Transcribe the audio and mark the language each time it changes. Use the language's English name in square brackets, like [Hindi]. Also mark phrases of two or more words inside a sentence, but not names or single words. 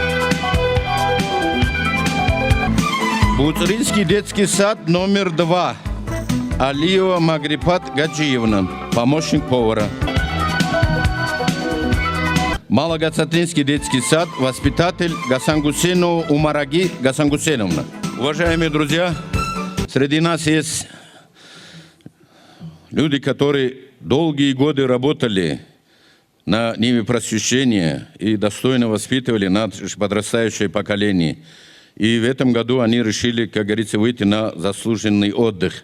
[Russian] Буцринский детский сад номер 2. Алиева Магрипат Гаджиевна, помощник повара. Малогацатлинский детский сад, воспитатель Гасангусенова Умараги Гасангусеновна. Уважаемые друзья, среди нас есть люди, которые долгие годы работали на ниве просвещения и достойно воспитывали наше подрастающее поколение. И в этом году они решили, как говорится, выйти на заслуженный отдых.